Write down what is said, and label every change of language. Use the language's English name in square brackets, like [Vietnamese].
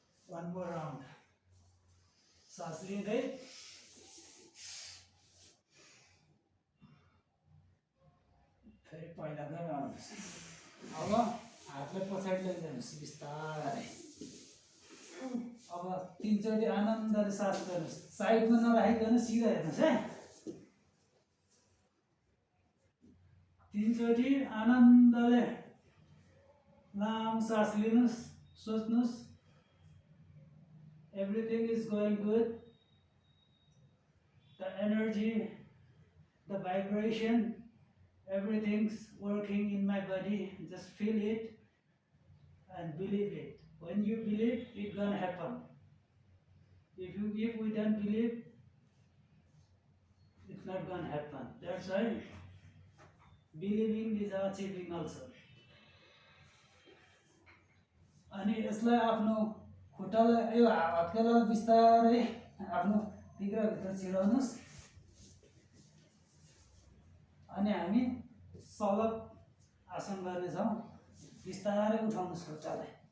[English] One more round. [Nepali] सास लिँदै फेरि पहिलाकै राउन्ड। अब हातलाई पछाडि लैजानुहोस् बिस्तारै। अब 3 चोटि आनन्दले सास गर्नुहोस्। साइडमा नराखिकन सिधा हेर्नुहोस् है। 3 चोटि आनन्दले लामो सास लिनुहोस्। सोच्नुहोस् [English] everything is going good. The energy, the vibration, everything's working in my body. Just feel it and believe it. When you believe, it's gonna happen. If we don't believe, it's not gonna happen. That's why believing is achieving also. [Nepali] अनि यसलाई आफ्नो खुट्टालाई यो हत्केलालाई बिस्तारै आफ्नो तिग्राभित्र छिराउनुहोस्। अनि हामी सलप आसन गर्नेछौँ। बिस्तारै उठाउनुहोस् खुट्टालाई।